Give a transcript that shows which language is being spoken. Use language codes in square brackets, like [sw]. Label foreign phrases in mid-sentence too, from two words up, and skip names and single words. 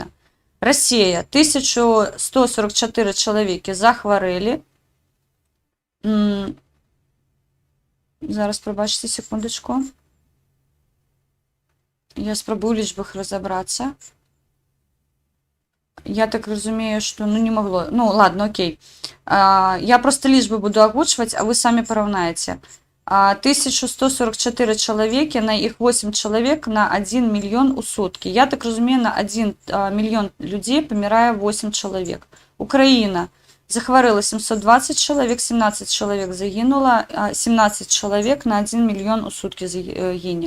[be] Расія, 1144 чалавекі захварэлі. Зараз, прабачце, секундачку. Я спрабую ў лічбах разабрацца. Я так разумею, [ru] что ну не могло. Ну ладно, окей. [be] Я просто лічбы буду агучваць, а вы самі параўнаеце. 1144 чалавекі, на іх 8 чалавек на 1 мільён у суткі. Я так разумею, на 1 мільён людзей памірае 8 чалавек. Украіна захварэла 720 чалавек, 17 чалавек загінула, 17 чалавек на 1 мільён у суткі гіне.